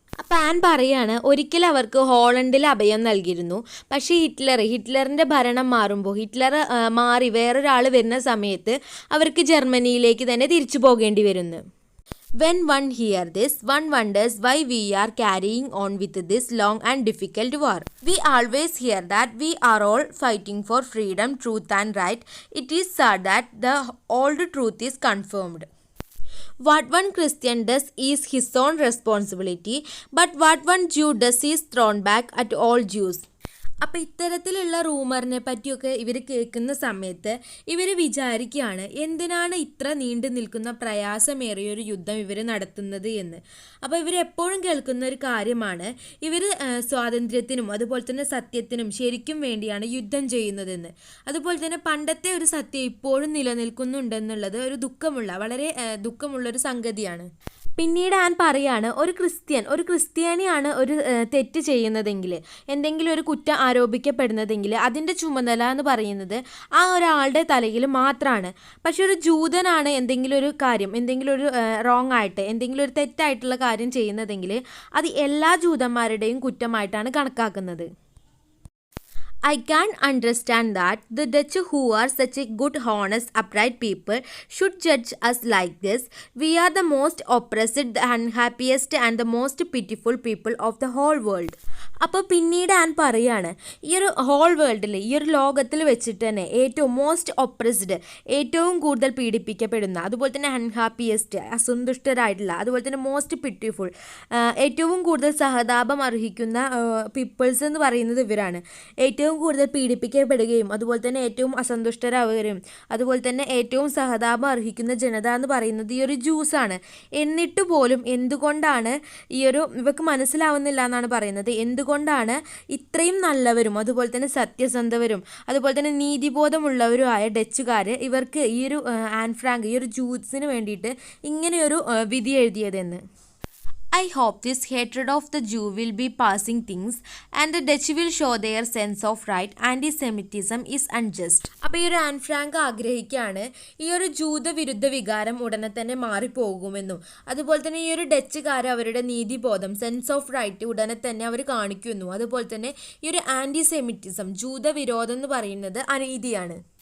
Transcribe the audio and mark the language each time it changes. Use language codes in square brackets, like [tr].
[ml] അപ്പോൾ ആൻ പറയാണ്, ഒരിക്കൽ അവർക്ക് ഹോളണ്ടിൽ അഭയം നൽകിയിരുന്നു. പക്ഷേ ഹിറ്റ്ലറിൻ്റെ ഭരണം മാറുമ്പോൾ ഹിറ്റ്ലർ മാറി വേറൊരാൾ വരുന്ന സമയത്ത് അവർക്ക് ജർമ്മനിയിലേക്ക് തന്നെ തിരിച്ചു പോകേണ്ടി വരുന്നു. [en] When one hears this, one wonders why we are carrying on with this long and difficult war. We always hear that we are all fighting for freedom, truth and right. It is sad that the old truth is confirmed. What one Christian does is his own responsibility, but what one Jew does is thrown back at all Jews. [ml] അപ്പോൾ ഇത്തരത്തിലുള്ള റൂമറിനെ പറ്റിയൊക്കെ ഇവർ കേൾക്കുന്ന സമയത്ത് ഇവർ വിചാരിക്കുകയാണ്, എന്തിനാണ് ഇത്ര നീണ്ടു നിൽക്കുന്ന പ്രയാസമേറിയൊരു യുദ്ധം ഇവർ നടത്തുന്നത് എന്ന്. അപ്പോൾ ഇവരെപ്പോഴും കേൾക്കുന്ന ഒരു കാര്യമാണ്, ഇവർ സ്വാതന്ത്ര്യത്തിനും അതുപോലെ തന്നെ സത്യത്തിനും ശരിക്കും വേണ്ടിയാണ് യുദ്ധം ചെയ്യുന്നതെന്ന്. അതുപോലെ തന്നെ പണ്ടത്തെ ഒരു സത്യം ഇപ്പോഴും നിലനിൽക്കുന്നുണ്ടെന്നുള്ളത് വളരെ ദുഃഖമുള്ളൊരു സംഗതിയാണ്. പിന്നീട് ആൻ പറയാണ്, ഒരു ക്രിസ്ത്യാനിയാണ് ഒരു തെറ്റ് ചെയ്യുന്നതെങ്കിൽ, എന്തെങ്കിലും ഒരു കുറ്റം ആരോപിക്കപ്പെടുന്നതെങ്കിൽ അതിൻ്റെ ചുമതല എന്ന് പറയുന്നത് ആ ഒരാളുടെ തലയിൽ മാത്രമാണ്. പക്ഷെ ഒരു ജൂതനാണ് എന്തെങ്കിലും ഒരു റോങ് ആയിട്ട് എന്തെങ്കിലും ഒരു തെറ്റായിട്ടുള്ള കാര്യം ചെയ്യുന്നതെങ്കിൽ അത് എല്ലാ ജൂതന്മാരുടെയും കുറ്റമായിട്ടാണ് കണക്കാക്കുന്നത്. [en] I can understand that the Dutch, who are such a good, honest, upright people, should judge us like this. We are the most oppressed, the unhappiest and the most pitiful people of the whole world. [ml] അപ്പോൾ പിന്നീട് an പറയാണ് ഈ ഒരു [en] whole വേൾഡിൽ [ml] ഈ ഒരു ലോകത്തിൽ വെച്ചിട്ട് തന്നെ ഏറ്റവും [en] most oppressed, [ml] ഏറ്റവും കൂടുതൽ പീഡിപ്പിക്കപ്പെടുന്ന, അതുപോലെ തന്നെ അൺഹാപ്പിയസ്റ്റ്, അസന്തുഷ്ടരായിട്ടുള്ള, അതുപോലെ തന്നെ [en] most pitiful, [ml] ഏറ്റവും കൂടുതൽ സഹതാപം അർഹിക്കുന്ന പീപ്പിൾസ് എന്ന് പറയുന്നത് ഇവരാണ്. ഏറ്റവും കൂടുതൽ പീഡിപ്പിക്കപ്പെടുകയും അതുപോലെ തന്നെ ഏറ്റവും അസന്തുഷ്ടരാവുകയും അതുപോലെ തന്നെ ഏറ്റവും സഹതാപം അർഹിക്കുന്ന ജനത എന്ന് പറയുന്നത് ഈ ഒരു ജ്യൂസാണ്. എന്നിട്ട് പോലും എന്തുകൊണ്ടാണ് ഇവർക്ക് മനസ്സിലാവുന്നില്ല എന്നാണ് പറയുന്നത്. എന്തുകൊണ്ടാണ് ഇത്രയും നല്ലവരും അതുപോലെ തന്നെ സത്യസന്ധവരും അതുപോലെ തന്നെ നീതിബോധമുള്ളവരുമായ ഡച്ചുകാർ ഇവർക്ക് ഈ ഒരു ആൻ ഫ്രാങ്ക് ഈ ഒരു ജ്യൂസിന് വേണ്ടിയിട്ട് ഇങ്ങനെയൊരു വിധി എഴുതിയതെന്ന്. [en] I hope this hatred of the Jew will be passing things and the Dutch will show their sense of right. Anti-Semitism is unjust. [ml] അപ്പോൾ ഈ ഒരു ആൻ ഫ്രാങ്ക് ആഗ്രഹിക്കുകയാണ് ഈ ഒരു ജൂതവിരുദ്ധ വികാരം ഉടനെ തന്നെ മാറിപ്പോകുമെന്നും അതുപോലെ തന്നെ ഈ ഒരു ഡച്ചുകാർ അവരുടെ നീതിബോധം, [en] sense of right [ml] ഉടനെ തന്നെ അവർ കാണിക്കുന്നു. അതുപോലെ തന്നെ ഈ ഒരു ആൻറ്റിസെമിറ്റിസം, ജൂതവിരോധം എന്ന് പറയുന്നത് അനീതിയാണ്.